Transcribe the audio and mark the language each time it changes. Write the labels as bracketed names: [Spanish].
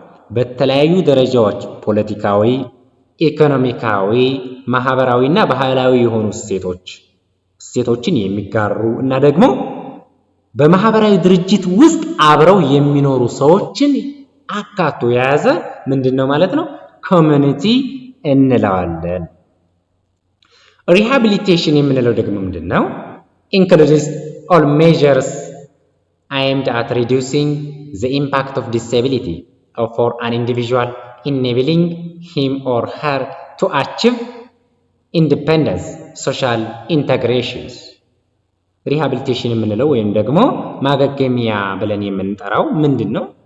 [Amharic] በተለያዩ ደረጃዎች ፖለቲካዊ፣ ኢኮኖሚካዊ፣ ማህበራዊና ባህላዊ የሆኑ እሴቶችን የሚጋሩ እና ደግሞ በማህበራዊ ድርጅት ውስጥ አብረው የሚኖሩ ሰዎችን አካቶ የያዘ ምንድነው ማለት ነው? ኮሚኒቲ እንለዋለን። ሪሃቢሊቴሽን የምንለው ደግሞ ምንድነው? [English] includes all measures aimed at reducing the impact of disability for an individual enabling him or her to achieve independence, social integrations. [Amharic] ሪሃቢሊቴሽን የምንለው ወይም ደግሞ ማገገሚያ ብለን የምንጠራው ምንድነው?